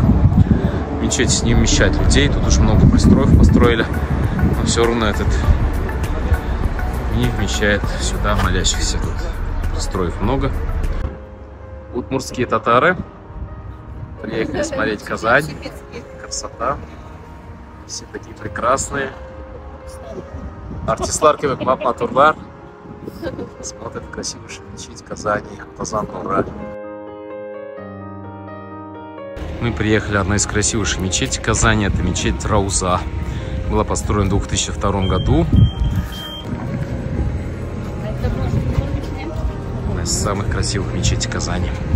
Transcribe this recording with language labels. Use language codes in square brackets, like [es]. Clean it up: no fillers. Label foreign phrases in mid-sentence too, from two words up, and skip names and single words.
[ru] Мечеть не вмещает людей, тут уж много пристроев построили, но все равно этот не вмещает сюда молящихся. Тут пристроев много. Удмуртские татары приехали смотреть Казань. Красота. Все такие прекрасные. [tt] Артистлар кебек матурлар [ru] смотрят красивую мечеть Казани, Казан-Нуре. Мы приехали в одну из красивейших мечетей Казани. Это мечеть Рауза. Была построена в 2002 году. Одна из самых красивых мечетей Казани.